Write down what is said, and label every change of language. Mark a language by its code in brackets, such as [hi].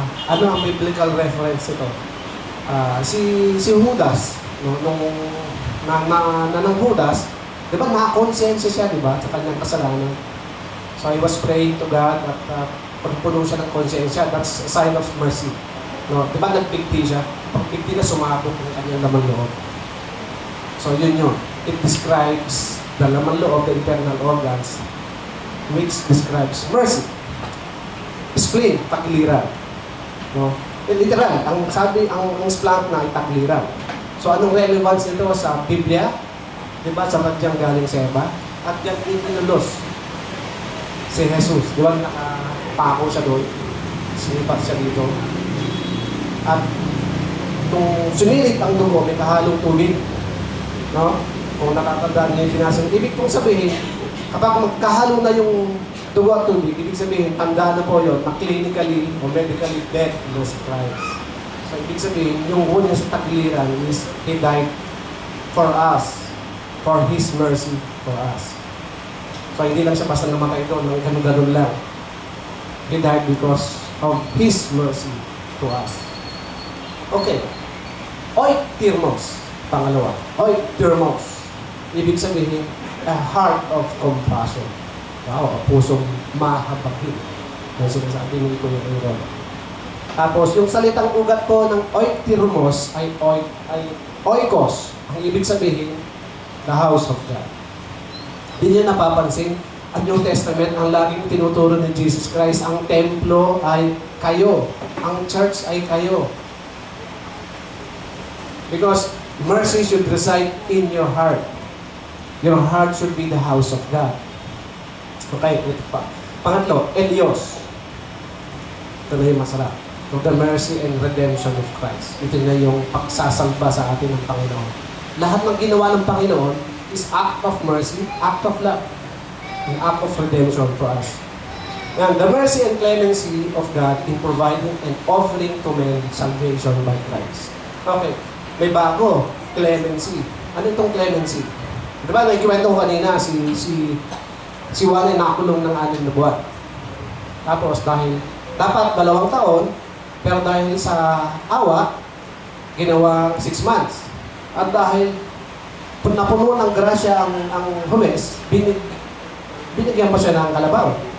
[tl] Ano ang biblical reference ito? Si Judas, no, nung ng Judas, di ba nakakonsensya siya, di ba, sa kanyang kasalanan. [en] So he was praying to God [tl] at pagpuno siya ng konsensya. [en] That's a sign of mercy. No, [tl] di ba nagpigti siya? Pagpigti na sumabog ang kanyang laman loob. So yun yun. [en] It describes the laman loob, the internal organs, which describes mercy. [tl] Spleen, tagliran. No? Literal, ang sabi, ang splank na ay tagliran. So anong relevance nito sa Biblia? Di ba, sa madyang galing sa Eva? At yan itinulos si Jesus. Di ba, nakapako siya doon? Sinipat siya dito. At kung sunilit ang dugo, may kahalong tubig. No? Kung nakakandaan niya yung pinasang, ibig kong sabihin, kapag magkahalo na yung dugo at tubig, ibig sabihin, tanda na po yun, na clinically o medically dead na si Christ. [en] So, [tl] ibig sabihin, yung una sa tagliran [en] is He died for us, for His mercy for us. [tl] So, hindi lang siya basta namatay doon, ng ganun-ganun lang. [en] He died because of His mercy to us. [tl] Okay. Oiktirmos. Pangalawa. Oiktirmos. Ibig sabihin, [en] a heart of compassion. [tl] Wow, pusong mahabagin. Yung sinasabi ni Kuya Aaron. Tapos, yung salitang ugat po ng oiktirmos ay oikos. Ang ibig sabihin, [en] the house of God. [tl] Hindi niya napapansin, ang New Testament, ang laging tinuturo ni Jesus Christ, ang templo ay kayo. Ang church ay kayo. [en] Because mercy should reside in your heart. Your heart should be the house of God. Okay, [tl] ito pa. Pangatlo, Elios. Ito na yung masarap. [en] So, the mercy and redemption of Christ. [tl] Ito na yung pagsasalba sa atin ng Panginoon. Lahat ng ginawa ng Panginoon [en] is act of mercy, act of love, an act of redemption for us. And the mercy and clemency of God in providing and offering to men salvation by Christ. [tl] Okay, may bago, clemency. Ano itong clemency? Diba, naikiwento ko kanina, si Juan ay nakulong ng 6 na buwan. Tapos dahil dapat 2 taon, pero dahil sa awa, ginawa 6 months. At dahil napuno ng grasya ang huwes, binigyan pa siya ng kalabaw.